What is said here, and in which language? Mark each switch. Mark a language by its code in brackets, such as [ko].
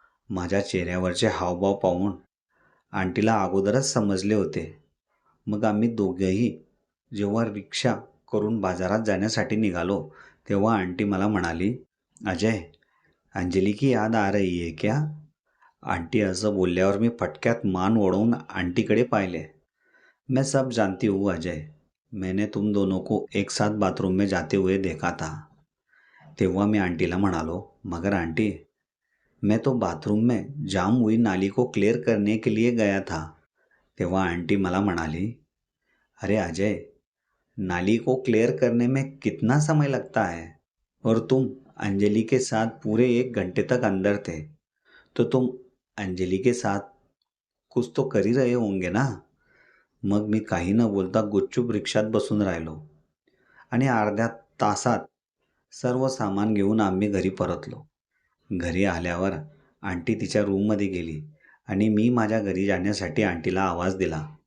[mr] माझ्या चेहऱ्यावरचे हावभाव पाहून आंटीला अगोदरच समजले होते. मग आम्ही दोघेही जेव्हा रिक्षा करून बाजारात जाण्यासाठी निघालो तेव्हा आंटी मला म्हणाली, अजय, [hi] अंजली की याद आ रही है क्या? [mr] आंटी असं बोलल्यावर मी फटक्यात मान ओढवून आंटीकडे पाहिले. [hi] मैं सब जानती हूँ अजय, मैंने तुम दोनों को एक साथ बाथरूम में जाते हुए देखा था. [mr] तेव्हा मी आंटीला म्हणालो, [hi] मगर आंटी, मैं तो बाथरूम में जाम हुई नाली को क्लियर करने के लिए गया था. [mr] तेव्हा आंटी मला म्हणाली, [hi] अरे अजय, नाली को क्लियर करने में कितना समय लगता है, और तुम अंजलि के साथ पूरे 1 घंटे तक अंदर थे, तो तुम अंजलि के साथ कुछ तो कर ही रहे होंगे ना. [mr] मग मी काही न बोलता गुपचूप रिक्षात बसून राहिलो आणि अर्ध्या तासात सर्व सामान घेऊन आम्ही घरी परतलो. घरी आल्यावर आंटी तिच्या रूममध्ये गेली आणि मी माझ्या घरी जाण्यासाठी आंटीला आवाज दिला.